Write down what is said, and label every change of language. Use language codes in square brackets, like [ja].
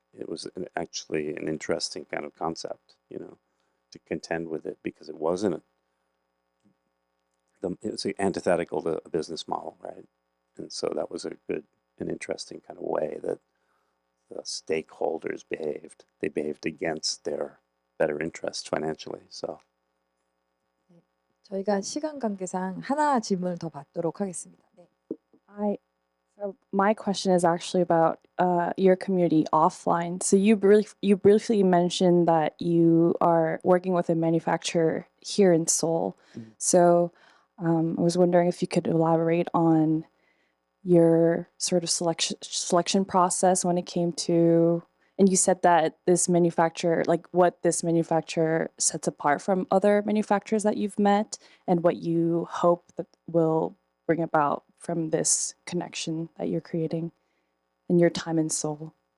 [en] It was actually an interesting kind of concept, you know, to contend with it because it wasn't it was antithetical to a business model, right? And so that was an interesting kind of way that the stakeholders behaved. They behaved against their better interest financially. So. [ko] 저희가 시간 관계상 하나 질문을 더 받도록 하겠습니다. 네. [en] So my question is actually about your community offline. So you briefly mentioned that you are working with a manufacturer here in Seoul. So I was wondering if you could elaborate on your sort of selection process when it came to, and you said that this manufacturer, like what this manufacturer sets apart from other manufacturers that you've met, and what you hope that will bring about from this connection that you're creating in your time in Seoul.